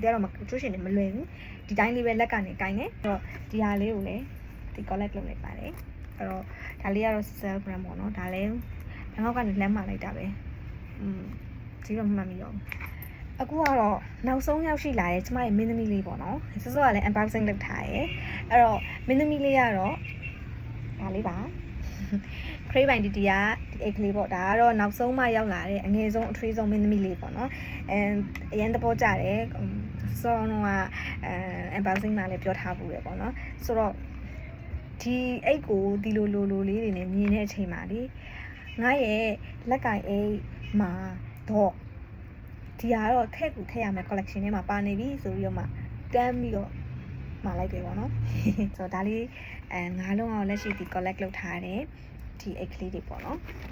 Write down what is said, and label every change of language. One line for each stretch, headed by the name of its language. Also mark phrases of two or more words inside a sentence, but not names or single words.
Burmese: တရားတော့ကျိုးရှည်နေမလွယ်ဘူးဒီတိုင်းလေးပဲလက်ကနေကင်နေဆိုတော့ဒီဟာလေးကိုလည်းဒီ collect လုပ်လိုက်ပါတယ်အဲ့တော့ဒါလေးကတော့
English: cell brand
Burmese: ပေါ့နော်ဒါလည်းဘန်ကောက်ကနေလမ်းမှာလိုက်တာပဲဒီတော့ မှတ်မိရောအခုကတော့နောက်ဆုံးရောက်ရှိလာတဲ့ကျမရဲ့မင်းသမီးလေးပေါ့နော်စောစောကလည်း unboxing လုပ်ထားရယ်အဲ့တော့မင်းသမီးလေးကတော့ဒါလေးပါ crave by dt ကဒီအိတ်ကလေးပေါ့ဒါကတော့နောက်ဆုံးမှရောက်လာတဲ့အငယ်ဆုံးအထွေးဆုံးမင်းသမီးလေးပေါ့နော်အရင်တဘောကြ တယ်စောတော့ကunboxing မှာလည်းပြောထားဘူးရယ်ပေါ့နော်ဆိုတော့ဒီအိတ်ကိုဒီလိုလေးတွေနဲ့မြင်တဲ့အချိန်မှာလေငါရဲ့လက်ကင်အိတ်မှာတော့ဒီကတော့ထည့်ကူထည့်ရမယ် collection ထဲမှာပါနေပြီဆိုပြီးတော့မှတန်းပြီးတော့မှာလိုက်တယ်ပေါ့နော်ဆိုတော့ဒါလေးငါးလုံးအောင်လက်ရှိဒီ collect လုပ်ထားတယ်ဒီအိတ်ကလေးတွေပေါ့နော်